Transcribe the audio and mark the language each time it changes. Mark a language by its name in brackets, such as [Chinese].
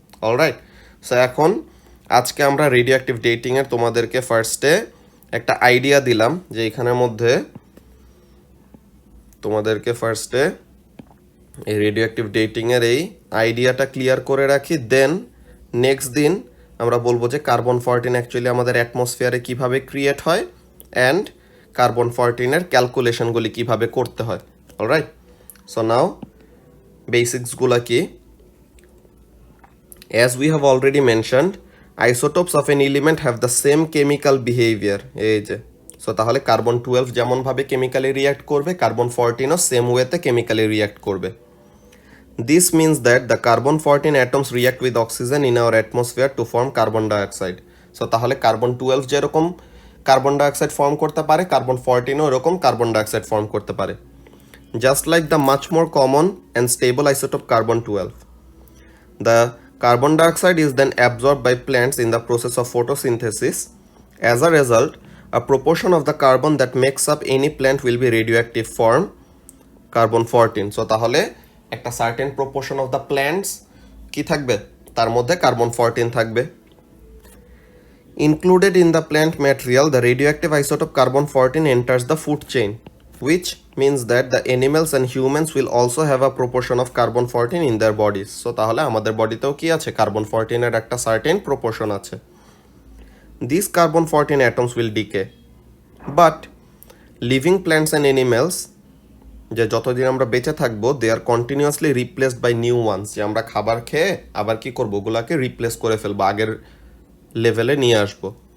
[Bangla] Alright, so এখন আজকে আমরা রেডিও অ্যাক্টিভ ডেটিংয়ের তোমাদেরকে ফার্স্টে একটা আইডিয়া দিলাম, যে এখানের মধ্যে তোমাদেরকে ফার্স্টে এই রেডিও অ্যাক্টিভ ডেটিংয়ের এই আইডিয়াটা ক্লিয়ার করে রাখি, দেন নেক্সট দিন আমরা বলবো যে কার্বন 14 অ্যাকচুয়ালি আমাদের অ্যাটমসফিয়ারে কিভাবে ক্রিয়েট হয়, অ্যান্ড কার্বন 14 এর ক্যালকুলেশনগুলি কিভাবে করতে হয়। [English] alright, [Bangla] সো নাও বেসিক্সগুলা কি, [English] as we have already mentioned, isotopes of an element have the same chemical behavior, [Bangla] এই যে। সো তাহলে কার্বন 12 যেমনভাবে কেমিক্যালি রিয়াক্ট করবে, কার্বন 14ও সেম ওয়েতে কেমিক্যালি রিয়াক্ট করবে। [English] This means that the carbon 14 atoms react with oxygen in our atmosphere to form carbon dioxide. [Bangla] So তাহলে carbon 12 যেরকম carbon dioxide form করতে পারে, কার্বন 14ও এরকম কার্বন ডাইঅক্সাইড ফর্ম করতে পারে। [English] Just like the much more common and stable isotope carbon 12. The carbon dioxide is then absorbed by plants in the process of photosynthesis. As a result, a proportion of the carbon that makes up any plant will be radioactive form carbon 14. [Bangla] So তাহলে একটা certain proportion of the plants কি থাকবে, তার মধ্যে carbon 14 থাকবে। [English] Included in the plant material, the radioactive isotope carbon 14 enters the food chain, which means that the animals and humans will also have a proportion of carbon 14 in their bodies. [Bangla] So তাহলে আমাদের বডিতেও কি আছে, carbon 14 এর একটা certain proportion আছে। [English] These carbon 14 atoms will decay, but living plants and animals, [Bangla] যে যতদিন আমরা বেঁচে থাকবো, [English] they are continuously replaced by new ones, [Bangla] যে আমরা খাবার খেয়ে আবার কি করবো, ওগুলাকে রিপ্লেস করে ফেলবো, আগের লেভেলে নিয়ে আসবো।